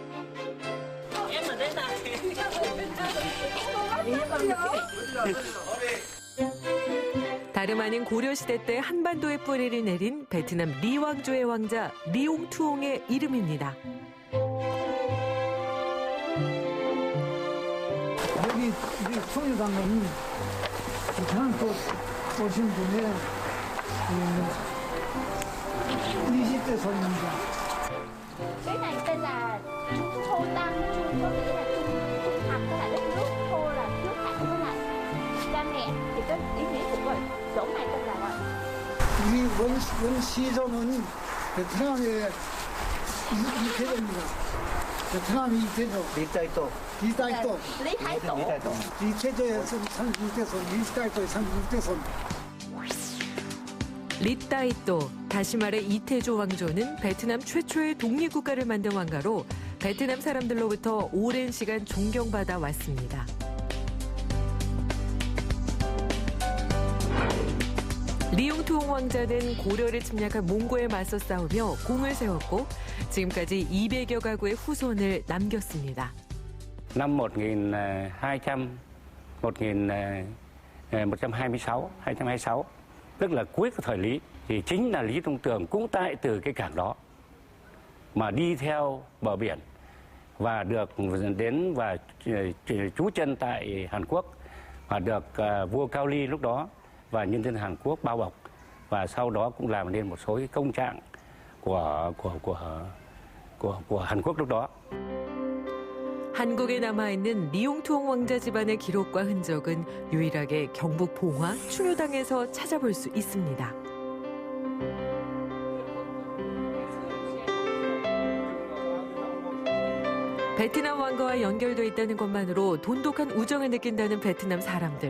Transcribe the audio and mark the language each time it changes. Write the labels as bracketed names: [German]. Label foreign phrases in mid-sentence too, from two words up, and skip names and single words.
[Korean] 다름 아닌 고려시대 때 한반도에 뿌리를 내린 베트남 리왕조의 왕자 리옹투옹의 이름입니다. 여기 충효당은 베트남도 오신 분의 20대 손입니다. [Vietnamese] Cái này tên là Trung Thô Tăng, Trung có nghĩa là trung thành với lại đất nước, Thô là trước hẳn với lại cha mẹ, thì cái ý nghĩa của vậy chỗ này tên là vậy. [Korean] 우리 원시조는 베트남의 이태조입니다. 베트남이 이태조. 리타이토. 리타이토. 리타이토. 리태조의 36대손, 리타이토의 36대손. 리따이또, 다시 말해 이태조 왕조는 베트남 최초의 독립국가를 만든 왕가로 베트남 사람들로부터 오랜 시간 존경받아 왔습니다. 리옹투옹 왕자는 고려를 침략한 몽고에 맞서 싸우며 공을 세웠고 지금까지 200여 가구의 후손을 남겼습니다. [Vietnamese] năm 1226, tức là cuối của thời Lý, thì chính là Lý Thông Tường cũng tại từ cái cảng đó mà đi theo bờ biển và được đến và trú chân tại Hàn Quốc và được vua Cao Ly lúc đó và nhân dân Hàn Quốc bao bọc, và sau đó cũng làm nên một số cái công trạng của Hàn Quốc lúc đó. [Korean] 한국에 남아있는 리용투ong 왕자 집안의 기록과 흔적은 유일하게 경북 봉화 충효당에서 찾아볼 수 있습니다. 베트남 왕가와 연결돼 있다는 것만으로 돈독한 우정을 느낀다는 베트남 사람들.